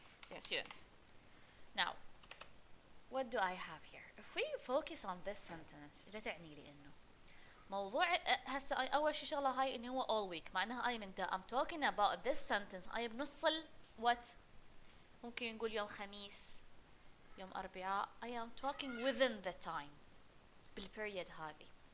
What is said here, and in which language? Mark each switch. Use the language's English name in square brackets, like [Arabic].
[English] Yeah, students, now what do I have here? [Arabic] If we focus on this sentence ايش تعني لي؟ انه موضوع هسه اول شي شغله هاي انه هو all week، معناها اي من [English] I'm talking about this sentence [Arabic] اي بنص what ممكن نقول يوم خميس يوم اربعاء. [English] I am talking within the time [Arabic] بالبريود هذه.